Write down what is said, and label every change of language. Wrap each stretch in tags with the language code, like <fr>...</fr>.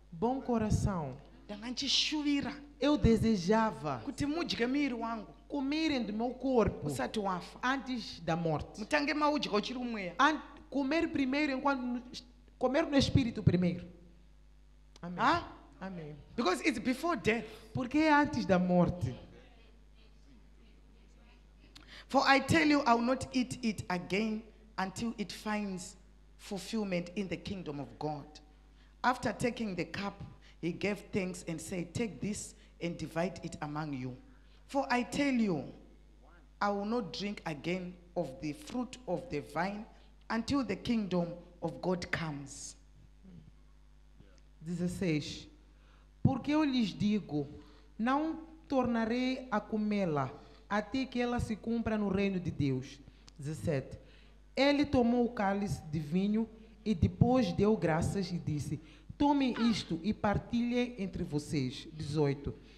<pt>Bom coração.</pt> <sn>Ndanga ndichishuvira</sn> <pt>Eu desejava</pt> <sn>kuti mudye miri wangu</sn> <pt>comerem do meu corpo</pt> <sn>usati wafa.</sn> <pt>antes da morte.</pt> <sn>Mutange maudya uchiri kumweya.</sn> <pt>Comer primeiro enquanto comer no espírito primeiro. Amém. Ah? Amém.</pt> <en>Because it's before death.</en> <pt>Porque é antes da morte.</pt> <en>For I tell you, I will not eat it again until it finds fulfillment in the kingdom of God. After taking the cup, he gave thanks and said, take this and divide it among you. For I tell you, I will not drink again of the fruit of the vine until the kingdom of God comes. 16.</en> <pt>Porque eu lhes digo, não tornarei a comê-la até que ela se cumpra no reino de Deus. 17. Ele tomou o cálice de vinho e depois deu graças e disse, tomem isto e partilhem entre vocês. 18.</pt>